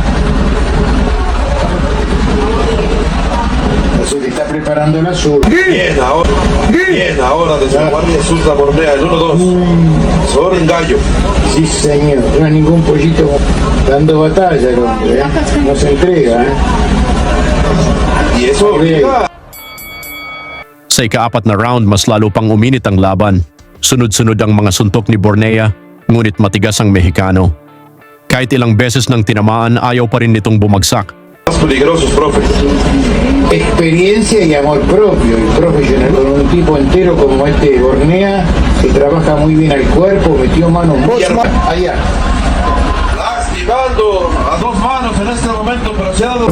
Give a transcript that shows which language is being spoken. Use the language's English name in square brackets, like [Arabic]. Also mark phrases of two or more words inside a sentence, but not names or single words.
[Spanish] Se le está preparando el azul. Bien ahora desde la guardia surta Bornea, el 1-2. Sobre el gallo. Sí, señor. No hay ningún pollito dando batalla el hombre, ¿eh? No se entrega, ¿eh? Y eso obliga. [Filipino] Sa ika-4 na round, mas lalo pang uminit ang laban. Sunod-sunod ang mga suntok ni Bornea, ngunit matigas ang Mexicano. Kahit ilang beses nang tinamaan, ayaw pa rin nitong bumagsak. [Spanish] Más peligrosos, profe. Experiencia y amor propio y profesional con un tipo entero como este Bornea que trabaja muy bien al cuerpo, metió mano muy allá. Lastimando a dos manos en este momento, pero se ha dado.